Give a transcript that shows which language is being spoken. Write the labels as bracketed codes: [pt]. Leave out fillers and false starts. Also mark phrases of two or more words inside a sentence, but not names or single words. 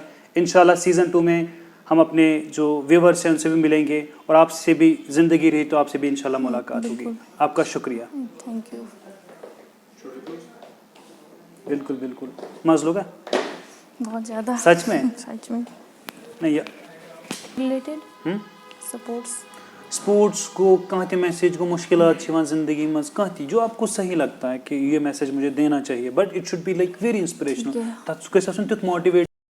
[ur] انشاءاللہ سیزن 2 میں ہم اپنے جو ویورز ہیں ان سے بھی ملیں گے, اور آپ سے بھی زندگی رہی تو آپ سے بھی انشاءاللہ ملاقات ہوگی. آپ کا شکریہ. [en] thank you. [ur] بالکل بالکل. مزہ لوگا بہت زیادہ. سچ میں سچ میں. نہیں [en] related sports [ks] سپورٹس کو کانٛہہ تہِ میسیج گو مشکلات چھِ یِوان زندگی منٛز کانٛہہ تہِ [ur] جو آپ کو صحیح لگتا ہے کہ یہ میسیج مجھے دینا چاہیے, [en] but it should be like very inspirational. [ks] تَتھ گژھِ آسُن تیُتھ ماٹِویٹ